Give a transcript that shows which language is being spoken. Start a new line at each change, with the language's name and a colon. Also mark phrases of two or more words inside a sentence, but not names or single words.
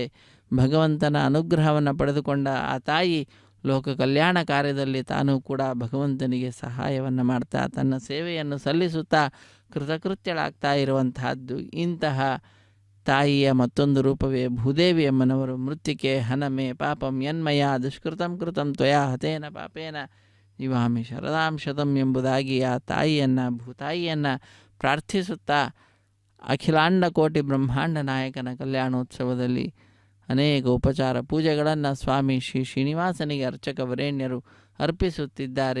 Kannada: ಭಗವಂತನ ಅನುಗ್ರಹವನ್ನು ಪಡೆದುಕೊಂಡ ಆ ತಾಯಿ ಲೋಕ ಕಲ್ಯಾಣ ಕಾರ್ಯದಲ್ಲಿ ತಾನೂ ಕೂಡ ಭಗವಂತನಿಗೆ ಸಹಾಯವನ್ನು ಮಾಡ್ತಾ ತನ್ನ ಸೇವೆಯನ್ನು ಸಲ್ಲಿಸುತ್ತಾ ಕೃತಕೃತ್ಯಳಾಗ್ತಾ ಇರುವಂತಹದ್ದು. ಇಂತಹ ತಾಯಿಯ ಮತ್ತೊಂದು ರೂಪವೇ ಭೂದೇವಿ ಅಮ್ಮನವರು.
Sanskrit: ಮೃತ್ತಿಕೆ ಹನಮೆ ಪಾಪಂ ಯನ್ಮಯ ದುಷ್ಕೃತಂ ಕೃತಂ ತ್ವಯಾ ಹತೇನ ಪಾಪೇನ ಜೀವಾಮಿ ಶರದಾಂ ಶತಂ
Kannada: ಎಂಬುದಾಗಿ ಆ ತಾಯಿಯನ್ನು ಭೂತಾಯಿಯನ್ನು ಪ್ರಾರ್ಥಿಸುತ್ತಾ ಅಖಿಲಾಂಡ ಕೋಟಿ ಬ್ರಹ್ಮಾಂಡ ನಾಯಕನ ಕಲ್ಯಾಣೋತ್ಸವದಲ್ಲಿ ಅನೇಕ ಉಪಚಾರ ಪೂಜೆಗಳನ್ನು ಸ್ವಾಮಿ ಶ್ರೀ ಶ್ರೀನಿವಾಸನಿಗೆ ಅರ್ಚಕ ವರೇಣ್ಯರು ಅರ್ಪಿಸುತ್ತಿದ್ದಾರೆ.